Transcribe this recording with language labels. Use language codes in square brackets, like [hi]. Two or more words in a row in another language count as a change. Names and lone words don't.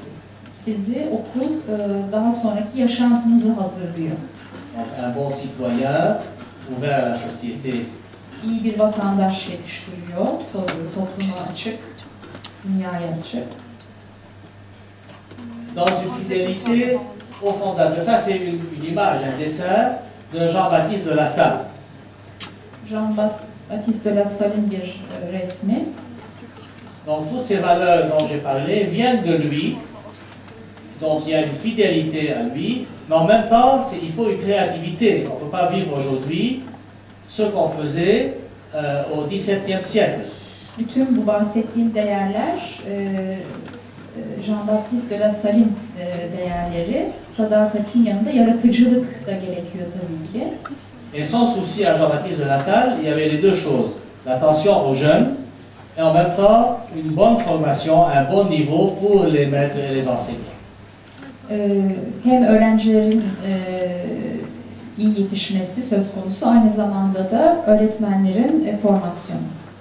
[tr] Sizi okul daha sonraki yaşantınızı hazırlıyor. [fr] Donc, un bon citoyen, ouvert à la société. [tr] İyi bir vatandaş yetiştiriyor, topluma açık, dünyaya açık. [fr] Dans une fidélité au fondateur. Ça, c'est une image, un dessin de Jean-Baptiste de La Salle. [tr] Jean-Baptiste de La Salle'in bir resmi. [fr] Donc, toutes ces valeurs dont j'ai parlé viennent de lui. Donc, il y a une fidélité à lui, mais en même temps, il faut une créativité. On ne peut pas vivre aujourd'hui ce qu'on faisait au XVIIe siècle. [tr] Bütün bu bahsettiğim değerler Jean-Baptiste de La Salle'in değerleri, sadakatin yanında yaratıcılık da gerekiyor tabii ki. [fr] Et son souci à Jean-Baptiste de La Salle, il y avait les deux choses. L'attention aux jeunes et en même temps une bonne formation, un bon niveau pour les maîtres et les enseignants. [tr] Hem öğrencilerin iyi yetişmesi söz konusu, aynı zamanda da öğretmenlerin formasyonu.